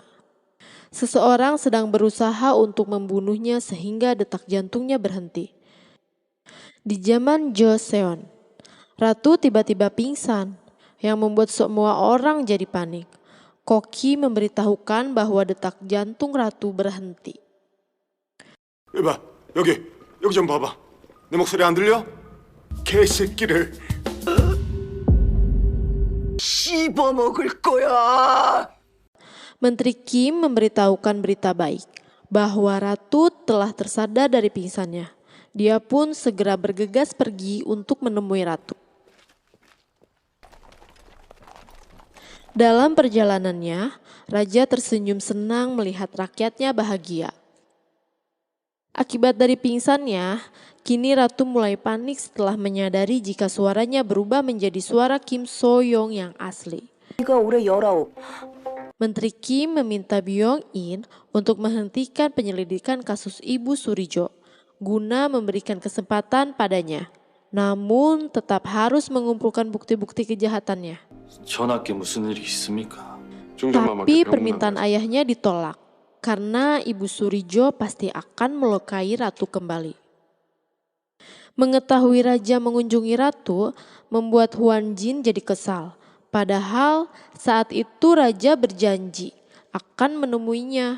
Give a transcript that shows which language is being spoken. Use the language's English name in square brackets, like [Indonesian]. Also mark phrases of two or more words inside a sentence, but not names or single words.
[Indonesian] Seseorang sedang berusaha untuk membunuhnya sehingga detak jantungnya berhenti. Di zaman Joseon, ratu tiba-tiba pingsan yang membuat semua orang jadi panik. Koki memberitahukan bahwa detak jantung ratu berhenti. [Korean] 이봐, 여기 좀 봐봐. 내 목소리 안 들려? 개새끼를. 씹어먹을 거야. [Indonesian] Menteri Kim memberitahukan berita baik bahwa ratu telah tersadar dari pingsannya. Dia pun segera bergegas pergi untuk menemui ratu. Dalam perjalanannya, raja tersenyum senang melihat rakyatnya bahagia. Akibat dari pingsannya, kini ratu mulai panik setelah menyadari jika suaranya berubah menjadi suara Kim Soyoung yang asli. [Korean] 네가 올해 19. [Indonesian] Menteri Kim meminta Byong In untuk menghentikan penyelidikan kasus Ibu Surijo guna memberikan kesempatan padanya. Namun tetap harus mengumpulkan bukti-bukti kejahatannya. [Korean] 전하께 무슨 일이 있습니까? [Indonesian] Tapi permintaan ayahnya ditolak karena Ibu Surijo pasti akan melukai ratu kembali. Mengetahui raja mengunjungi ratu membuat Huan Jin jadi kesal. Padahal saat itu raja berjanji akan menemuinya.